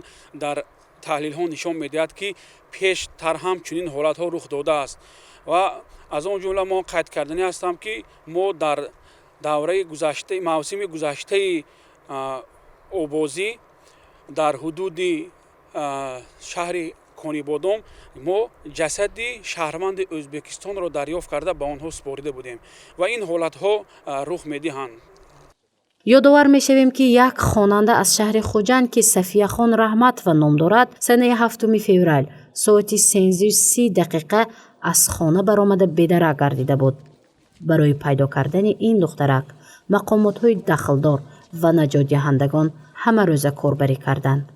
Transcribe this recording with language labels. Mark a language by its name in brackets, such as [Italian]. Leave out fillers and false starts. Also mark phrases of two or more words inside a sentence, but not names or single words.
[Tajik] дар таҳлилҳо нишон медиҳад ки пештар ҳам чунин ҳолатҳо рух дода аст ва аз он ҷумла мо қайд карданӣ ҳастам ки мо дар давраи гузашта мавсими гузашта обозӣ дар ҳудуди шаҳри Конибодом мо ҷасади шаҳрванди Ӯзбекистонро дарёфт карда ба онҳо супурда будем ва ин ҳолатҳо рух медиҳанд. ёдовар мешавем ки як хонанда аз шаҳри хуҷанд ки сафияхон раҳматова ном дорад санаи 7 феврал соати 13:30 аз хона баромада бедарак гардида буд. барои пайдо кардани ин духтарак мақомотҳои дахлдор ва наҷотдиҳандагон ҳамарӯза корбарӣ карданд.